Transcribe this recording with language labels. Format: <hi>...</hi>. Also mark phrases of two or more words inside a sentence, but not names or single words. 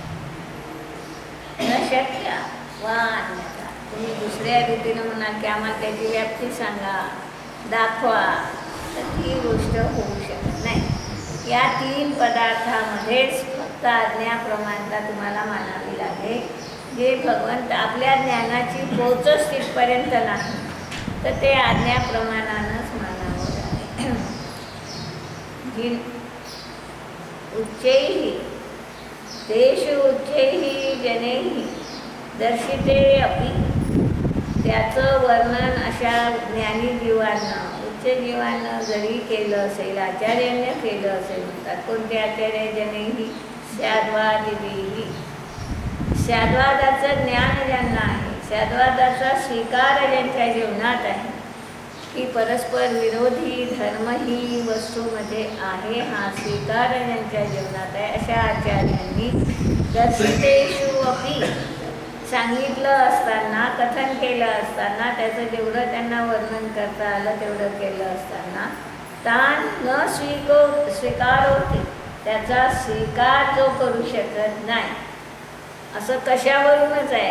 <sa>न शक्य वा अन्यथा,</sa> <mr>तुम्ही दुसऱ्या रीतीनं म्हणाल की आम्हाला त्याची व्याप्ती सांगा, दाखवा, तर ती गोष्ट होऊ शकत नाही. या तीन पदार्थामध्येच फक्त आज्ञाप्रमाणता तुम्हाला मानावी लागेल. जे भगवंत आपल्या ज्ञानाची पोचच तिथपर्यंत नाही, तर ते आज्ञाप्रमाणानंच मानावं लागेल.</mr> <sa>उच्चैः तेषु उच्चैः जनैः दर्शिते अपि,</sa> <mr>त्याचं वर्णन अशा ज्ञानी जीवांना, उच्च जीवांना जरी केलं असेल, आचार्याने केलं असेल, म्हणतात कोणते आचार्य?</mr> <sa>जनैः स्याद्वादिभिः,</sa> <mr>स्याद्वादाचं ज्ञान ज्यांना आहे, स्याद्वादाचा स्वीकार ज्यांच्या जीवनात आहे की परस्पर विरोधी धर्म ही वस्तूमध्ये आहे, हा स्वीकार ज्यांच्या जीवनात आहे, अशा आचार्यांनी</mr> <sa>दर्शितेषु अपि,</sa> <mr>सांगितलं असताना, कथन केलं असताना, त्याचं जेवढं त्यांना वर्णन करता आलं तेवढं केलं असताना, तान न स्वीकार होते, त्याचा स्वीकार जो करू शकत नाही, असं कशावरूनच आहे.</mr>